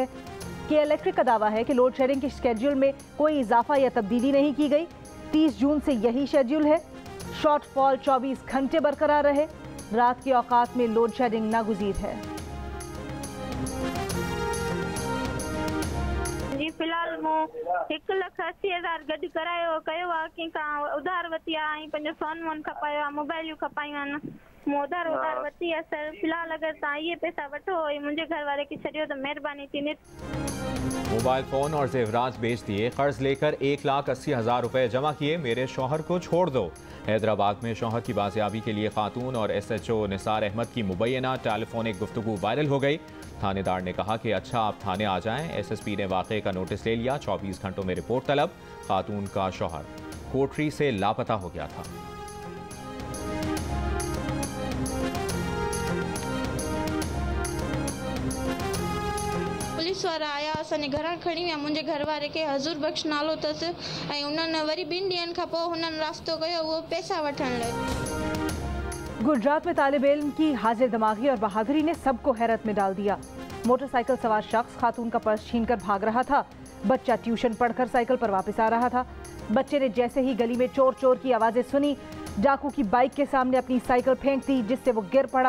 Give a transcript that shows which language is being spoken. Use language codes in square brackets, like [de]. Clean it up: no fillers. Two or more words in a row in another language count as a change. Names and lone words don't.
[ur] کے الیکٹرک کا دعویٰ ہے کہ [en] load shedding [ur] کے شیڈول میں کوئی اضافہ یا تبدیلی نہیں کی گئی. 30 جون سے یہی شیڈول ہے. شارٹ فال 24 گھنٹے برقرار رہے۔ رات کے اوقات میں [en] load shedding [ur] ناگزیر ہے. [sd] जी फिलहाल मो 1,80,000 गॾु करायो कयो आहे कंहिंखां उधार वरिती आहे ऐं पंहिंजो सोन वोन खपायो आहे, मोबाइलियूं खपायूं आहिनि। मूं उधार वरिती आहे सर। फिलहाल अगर तव्हां इहे पैसा वठो ऐं मुंहिंजे घर वारे खे छॾियो त महिरबानी थींदी। [en] mobile phone [ur] اور زیورات بیچ دیے، قرض لے کر 1,80,000 روپے جمع کیے، میرے شوہر کو چھوڑ دو. حیدرآباد میں شوہر کی بازیابی کے لیے خاتون اور SHO نثار احمد کی مبینہ ٹیلیفونک گفتگو وائرل ہو گئی. تھانیدار نے کہا کہ اچھا آپ تھانے آ جائیں. SSP نے واقعے کا نوٹس لے لیا۔ 24 گھنٹوں میں رپورٹ طلب. خاتون کا شوہر کوٹھڑی سے لاپتہ ہو گیا تھا. [sd] पुलिस वारा आया, असांजे घरां खणी विया। मुंहिंजे घर वारे खे हज़ूर बख़्श नालो अथसि ऐं उन्हनि वरी 2 ॾींहंनि खां पोइ हुननि रास्तो कयो उहो पैसा वठण लाइ। [ur] گجرات میں طالب علم کی حاضر دماغی اور بہادری نے سب کو حیرت میں ڈال دیا. موٹرسائیکل سوار شخص خاتون کا پرس چھین کر بھاگ رہا تھا. بچہ ٹیوشن پڑھ کر سائیکل پر واپس آ رہا تھا۔ بچے نے جیسے ہی گلی میں چور چور کی آوازیں سنی، ڈاکو کی بائیک کے سامنے اپنی سائیکل پھینک دی، جس سے وہ گر پڑا.